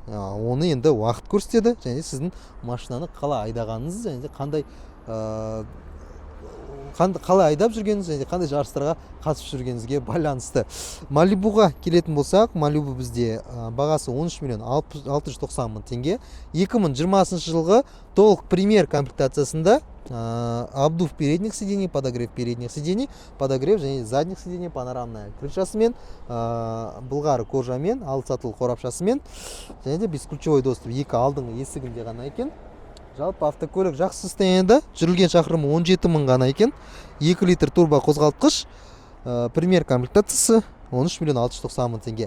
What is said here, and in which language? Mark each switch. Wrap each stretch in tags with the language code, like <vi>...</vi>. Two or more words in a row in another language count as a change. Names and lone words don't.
<kk>Оны енді уақыт көрсетеді және сіздің машинаны қалай айдағаныңыз және де қалай айдап жүргеніңіз және қандай жарыстарға қатысып жүргеніңізге байланысты. Малибуға келетін болсақ, Малибу бізде бағасы 13 миллион 690 мың теңге. 2020 жылғы толық премьер комплектациясында</kk> <ru>обдув передних сидений, подогрев передних сидений,</ru> <kk>подогрев және</kk> <ru>задних сидений,</ru> <kk>панорамная крышасымен, былғары кожамен, 6 сатылы қорапшасымен және де</kk> <ru>бесключевой доступ</ru> <kk>2 алдыңғы есігінде ғана екен. Жалпы автокөлік жақсы состояниеде, жүрілген шақырымы 17 мың ғана екен. 2 литр турбо қозғалтқыш, премьер комплектациясы 13 миллион 690 мың теңге.</kk>